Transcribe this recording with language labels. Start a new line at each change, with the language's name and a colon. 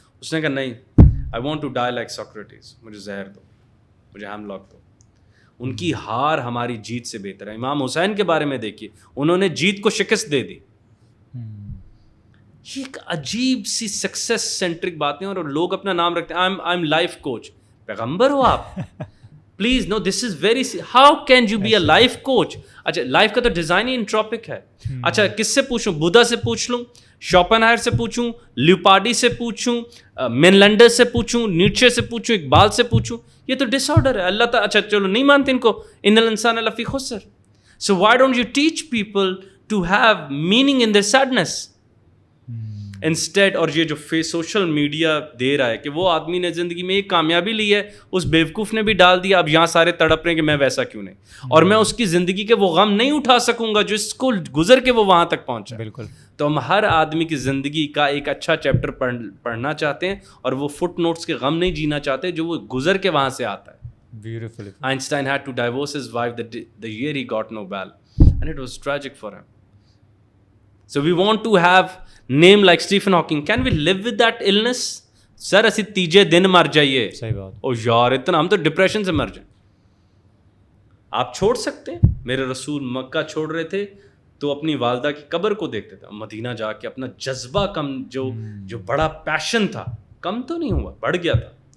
Urdu: اس نے کہا نہیں,
English: I want to die like Socrates,
Urdu: مجھے زہر دو, مجھے ہیملاک دو. ان کی ہار ہماری جیت سے بہتر ہے. امام حسین کے بارے میں دیکھیے, انہوں نے جیت کو شکست دے دی. یہ ایک عجیب سی سکسیس سینٹرک باتیں, اور لوگ اپنا نام رکھتے ہیں
English: I am life coach.
Urdu: پیغمبر ہو آپ,
English: Please know this is very, how can you be a life coach.
Urdu: اچھا لائف کا تو ڈیزائن ہی انٹروپک ہے. اچھا کس سے پوچھوں, بدھا سے پوچھ لوں, شوپنہائر سے پوچھوں, لیوپارڈی سے پوچھوں, مینلینڈر سے پوچھوں, نیچے سے پوچھوں, اقبال سے پوچھوں, یہ تو ڈس آرڈر ہے. اللہ تعالیٰ, اچھا چلو نہیں مانتے ان کو,
Arabic: ان الانسان لفی خسر.
English: So why don't you teach people to have meaning in their sadness instead.
Urdu: اور یہ جو سوشل میڈیا دے رہا ہے کہ وہ آدمی نے زندگی میں ایک کامیابی لی ہے, اس بیوقوف نے بھی ڈال دیا, اب یہاں سارے تڑپ رہے ہیں کہ میں ویسا کیوں نہیں, اور میں اس کی زندگی کے وہ غم نہیں اٹھا سکوں گا جو اس کو گزر کے وہ وہاں تک پہنچا. بالکل. تو ہم ہر آدمی کی زندگی کا ایک اچھا چیپٹر پڑھنا چاہتے ہیں, اور وہ فٹ نوٹس کے غم نہیں جینا چاہتے جو وہ گزر کے وہاں سے آتا ہے.
English: Beautiful. Einstein had to divorce his wife the year he got Nobel, and it was tragic for him. So we want to have name like Stephen Hawking. Can we live with that illness?
Punjabi: سر اسی تیجے دن مر جائیے.
Urdu: صحیح بات. او یار اتنا ہم تو depression سے مر جائیں. آپ چھوڑ سکتے ہیں. میرے رسول مکہ چھوڑ رہے تھے تو اپنی والدہ کی قبر کو دیکھتے تھے. مدینہ جا کے اپنا جذبہ کم, جو بڑا پیشن تھا کم تو نہیں ہوا, بڑھ گیا تھا.